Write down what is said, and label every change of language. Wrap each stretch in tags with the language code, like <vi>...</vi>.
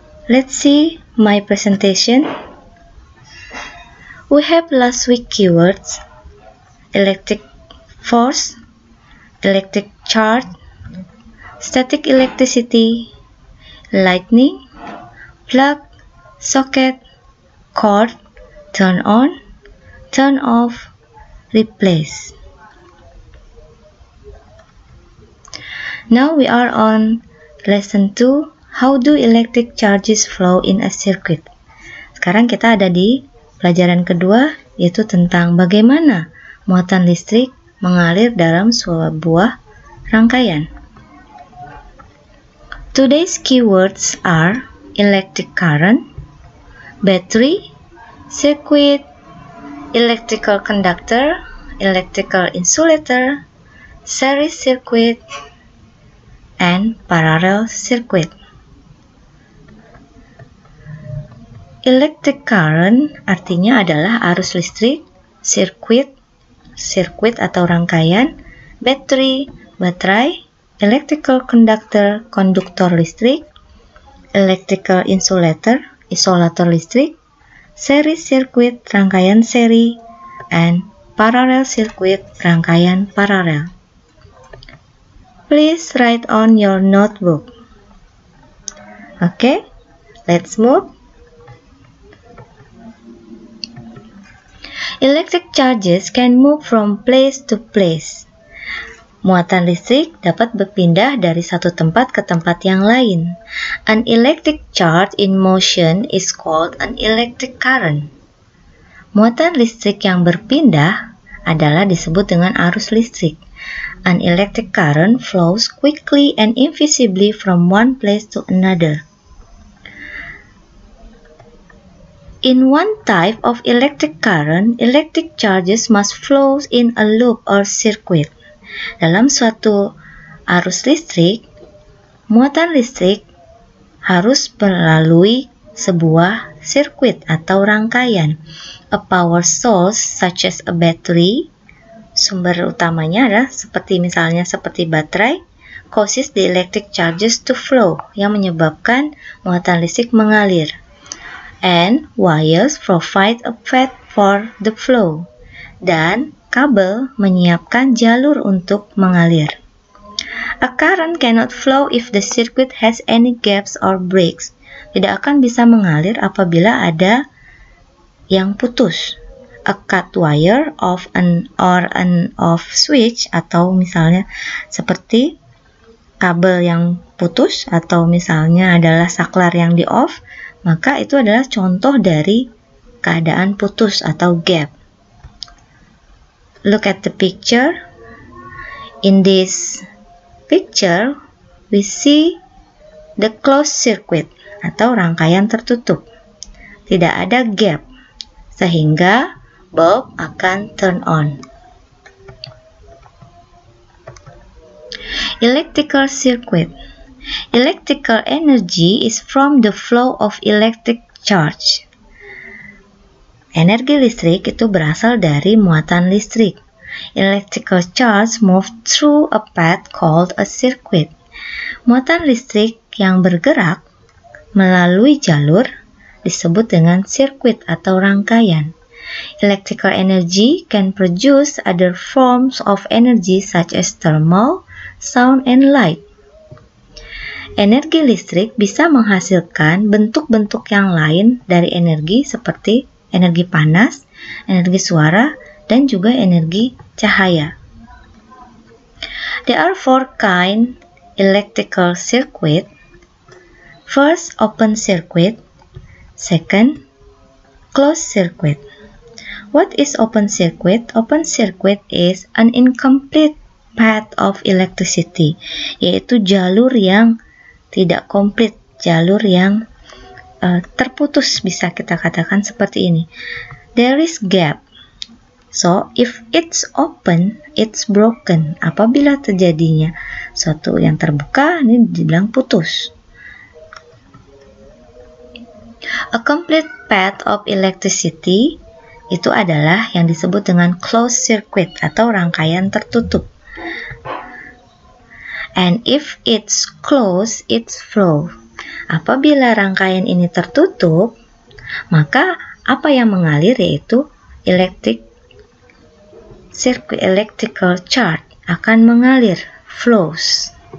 <en>Let's see my presentation. We have last week keywords: electric force, electric charge, static electricity, lightning, plug, socket, cord, turn on, turn off, replace. Now we are on lesson 2, how do electric charges flow in a circuit.</en> <id>Sekarang kita ada di pelajaran kedua, yaitu tentang bagaimana muatan listrik mengalir dalam sebuah rangkaian.</id> <en>Today's keywords are electric current, battery, circuit, electrical conductor, electrical insulator, series circuit, and parallel circuit.</en> <id>Electric current artinya adalah arus listrik, sirkuit atau rangkaian, battery, baterai, electrical conductor, konduktor listrik, electrical insulator, isolator listrik, series circuit, rangkaian seri, and parallel circuit, rangkaian paralel.</id> <en>Please write on your notebook. Okay, let's move. Electric charges can move from place to place.</en> <id>Muatan listrik dapat berpindah dari satu tempat ke tempat yang lain.</id> <en>An electric charge in motion is called an electric current.</en> <id>Muatan listrik yang berpindah adalah disebut dengan arus listrik.</id> <en>An electric current flows quickly and invisibly from one place to another. In one type of electric current, electric charges must flow in a loop or circuit.</en> <id>Dalam suatu arus listrik, muatan listrik harus melalui sebuah sirkuit atau rangkaian.</id> <en>A power source such as a battery,</en> <id>sumber utamanya adalah seperti baterai,</id> <en>causes the electric charges to flow,</en> <id>yang menyebabkan muatan listrik mengalir.</id> <en>And wires provide a path for the flow.</en> <id>Dan kabel menyiapkan jalur untuk mengalir.</id> <en>A current cannot flow if the circuit has any gaps or breaks.</en> <id>Tidak akan bisa mengalir apabila ada yang putus.</id> <en>A cut wire of an off switch,</en> <id>atau misalnya seperti kabel yang putus, atau misalnya adalah saklar yang di off, maka itu adalah contoh dari keadaan putus atau gap.</id> <en>Look at the picture. In this picture, we see the closed circuit</en> <id>atau rangkaian tertutup. Tidak ada gap, sehingga bulb akan turn on.</id> <en>Electrical circuit. Electrical energy is from the flow of electric charge.</en> <id>Energi listrik itu berasal dari muatan listrik.</id> <en>Electrical charge move through a path called a circuit.</en> <id>Muatan listrik yang bergerak melalui jalur disebut dengan sirkuit atau rangkaian.</id> <en>Electrical energy can produce other forms of energy such as thermal, sound, and light.</en> <id>Energi listrik bisa menghasilkan bentuk-bentuk yang lain dari energi seperti energi panas, energi suara, dan juga energi cahaya.</id> <en>There are 4 kinds electrical circuit. First, open circuit. Second, closed circuit. What is open circuit? Open circuit is an incomplete path of electricity,</en> <id>yaitu jalur yang tidak komplit, jalur yang terputus, bisa kita katakan seperti ini.</id> <en>There is gap. So, if it's open, it's broken.</en> <id>Apabila terjadinya suatu yang terbuka, ini dibilang putus.</id> <en>A complete path of electricity</en> <id>itu adalah yang disebut dengan closed circuit atau rangkaian tertutup.</id> <en>And if it's closed, it's flow.</en> <id>Apabila rangkaian ini tertutup, maka apa yang mengalir yaitu electrical charge akan mengalir, flows.</id>